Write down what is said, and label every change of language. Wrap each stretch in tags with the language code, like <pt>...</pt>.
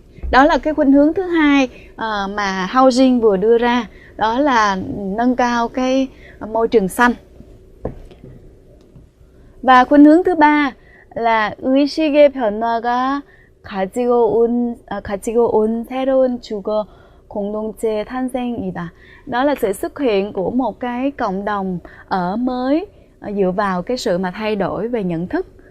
<vi>Đó là cái khuynh hướng thứ hai mà Housing vừa đưa ra, đó là nâng cao cái môi trường xanh. Và khuynh hướng thứ ba là</vi> <ko>의식의 변화가 가지고 온 새로운 주거 공동체 탄생이다.</ko> <vi>Đó là sự xuất hiện của một cái cộng đồng ở mới dựa vào cái sự mà thay đổi về nhận thức.</vi>